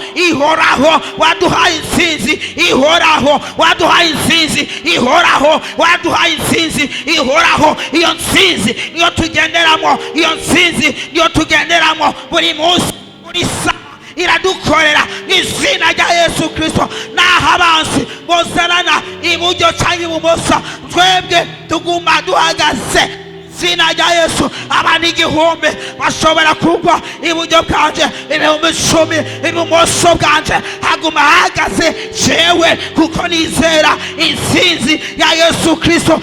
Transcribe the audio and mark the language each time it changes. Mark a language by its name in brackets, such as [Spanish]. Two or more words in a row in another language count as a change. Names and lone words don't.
[Rundi] Waduhaye insinzi ihoraho, iyo nsinzi niyo tugenderamo, buri munsi, buri saa iradukorera mu izina rya Yesu Kristo. Naho abansi bozanana iburyo cyangwa ibumoso, twebwe tuguma duhagaze izina rya Yesu. Abantu 1000 bashobora kugwa iburyo bwanje, 10,000 ibumoso bwanje, haguma hagaze jewe, kuko nizera insinzi ya Yesu Kristo.